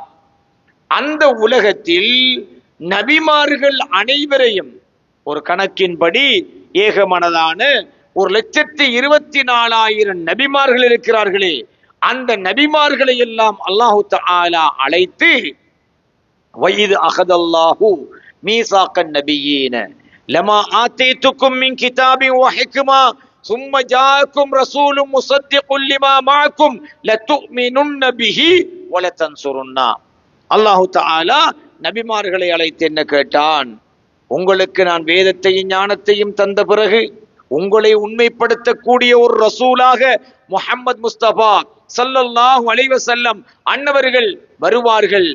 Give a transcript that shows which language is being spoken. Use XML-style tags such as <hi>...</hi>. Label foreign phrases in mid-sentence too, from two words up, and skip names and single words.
<ta>அந்த உலகத்தில் நபிமார்கள் அனைவரையும் ஒரு கணக்கின்படி ஏகமனதான 1,24,000 நபிமார்கள் இருக்கிறார்களே, அந்த நபிமார்களை எல்லாம் அல்லாஹு தஆலா அழைத்து</ta> <ar>وإذ أخذ الله ميثاق النبيين لما آتيتكم من كتاب وحكمة ثم جاءكم رسول مصدق لما معكم لتؤمنن به ولتنصرن.</ar> <ta>அல்லாஹு தஆலா நபிமார்களை அழைத்து என்ன கேட்டான்? உங்களுக்கு நான் வேதத்தையும் ஞானத்தையும் தந்த பிறகு உங்களை உண்மைப்படுத்தக்கூடிய ஒரு ரசூலாக முஹம்மது முஸ்தபா</ta> <ar>صلى الله عليه وسلم</ar> <ta>அன்னவர்கள் வருவார்கள்.</ta>